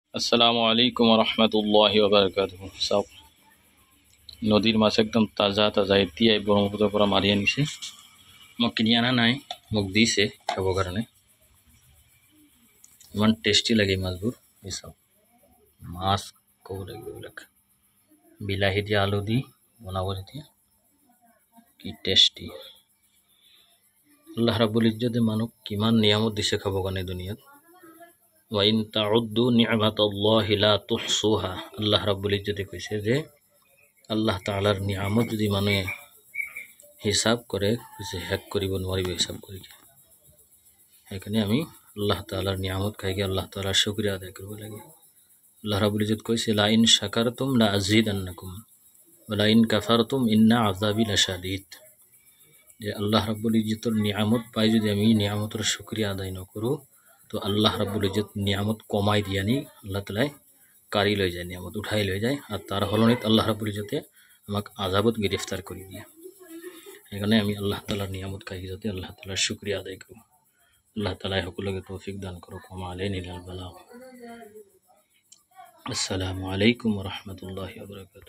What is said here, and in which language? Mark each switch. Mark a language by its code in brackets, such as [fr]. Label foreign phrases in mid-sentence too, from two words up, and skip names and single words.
[ar] السلام عليكم رحمة الله وبركاته. [as] সব নদীর মাছ একদম তাজা তাজা এতিয়াই ব্রহ্মপুত্ৰৰ পৰা মাৰি আনিছে। মোক কিনি অনা নাই, মোক দিছে খাবৰ কাৰণে। ইমান টেষ্টি লাগে মাছবোৰ। এই চাওক, মাছ ক'ব লাগিব এইবিলাক। বিলাহী দি আলু দি বনাব যেতিয়া কি টেষ্টি। আল্লাহ ৰাব্বুল ইজ্জতে মানুহক কিমান নিয়ামত দিছে খাবৰ কাৰণে দুনিয়াত। [ar] وإن تعدوا نعمة الله لا تحصوها. [as] আল্লাহ রাব্বুল ইজ্জতে কৈছে যে আল্লাহ তাআলাৰ নিয়ামত যদি মানুহে হিসাব কৰে শেষ কৰিব নোৱাৰিব হিসাব কৰি। সেইকাৰণে আমি আল্লাহ তাআলাৰ নিয়ামত খাইকে আল্লাহ তাআলাৰ শুকৰিয়া আদায় কৰিব লাগে। আল্লাহ ৰাব্বুল ইজ্জত কৈছে [ar] لئن شكرتم لأزيدنكم ولئن كفرتم إن عذابي لشديد. [as] যে আল্লাহ রাব্বুল ইজ্জতৰ নিয়ামত পাই যদি আমি নিয়ামতৰ শুকরিয়া আদায় নকৰোঁ তো আল্লাহ রাব্বুল ইজ্জত নিয়ামত কমাই দিয়ে নি আল্লাহ তাআলাই কাঢ়ি লৈ যায়, নিয়ামত উঠাই লৈ যায়, আৰু তাৰ সলনিত আল্লাহ ৰাব্বুল ইজ্জতে আমাক আজাবত গ্ৰেফতাৰ কৰি দিয়ে। সেইকাৰণে আমি আল্লাহ তাআলাৰ নিয়ামত খাই যাতে আল্লাহ তাআলাৰ শুকৰিয়া আদায় কৰোঁ। আল্লাহ তাআলাই সকলোকে তৌফিক দান কৰক। [ar] وعلينا البلاغ. السلام عليكم ورحمة الله وبركاته.